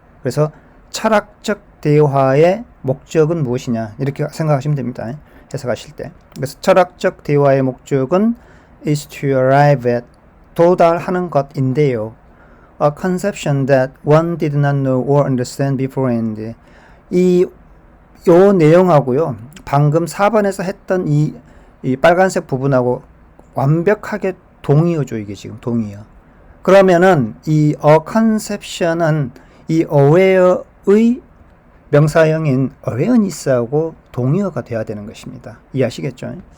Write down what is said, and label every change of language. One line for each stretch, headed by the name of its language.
Korean: 그래서 철학적 대화의 목적은 무엇이냐 이렇게 생각하시면 됩니다. 해석하실 때. 그래서 철학적 대화의 목적은 is to arrive at 도달하는 것인데요.
English: A conception that one did not know or understand beforehand.
Korean: 요 내용하고요. 방금 4번에서 했던 이 빨간색 부분하고 완벽하게 동의어죠. 이게 지금 동의어. 그러면은 이 a conception은 이 aware의 명사형인 awareness하고 동의어가 돼야 되는 것입니다. 이해하시겠죠?